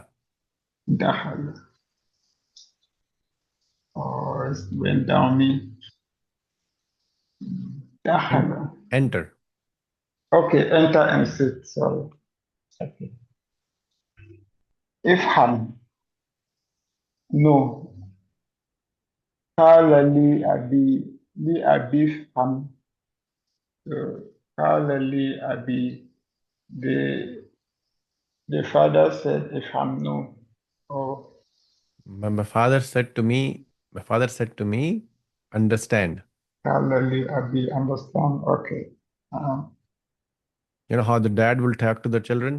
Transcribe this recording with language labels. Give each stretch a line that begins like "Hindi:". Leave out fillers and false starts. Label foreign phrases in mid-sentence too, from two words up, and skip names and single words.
English: Dakhal. Oh, it went down me. Dakhal. Enter. Okay, enter and sit. Sorry. Okay. Ifham. No.
Arabic: قال لي أبي افهم. قال لي أبي.
English: The father said, Ifham, no. Oh, My father said to me, understand.
Arabic: قال لي أبي,
English: understand. Okay. You know how the dad will talk to the children?